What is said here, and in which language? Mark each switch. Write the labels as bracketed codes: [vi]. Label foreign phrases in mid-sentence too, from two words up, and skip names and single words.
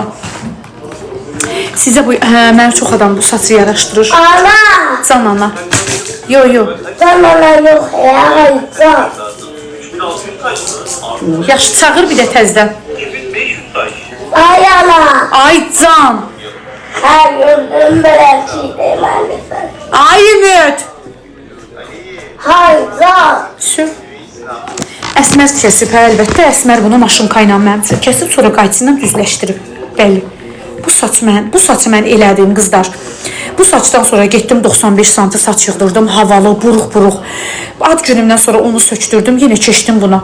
[az] Sizə bu, mənə çox adam bu saçı yaraşdırır. Ana! Can ana. Yo. Can ana yox, can. Yaxşı, çağır bir də təzdən. Ay ana! Ay can! [tr] Her gördüğüm belirtiydi maalesef. [az] Ay Ümid! Hay can! Sür. Əsmər kəsib, hə, əlbəttə, Əsmər bunu maşınka ilə mənim üçün kəsib, sonra qayçından düzləşdirib. Bəli. Bu saçı mən elədim, qızlar. Bu saçdan sonra getdim 95 santı saç yığdırdım, havalı, buruq. Ad günümdən sonra onu söktürdüm, yenə keçdim buna.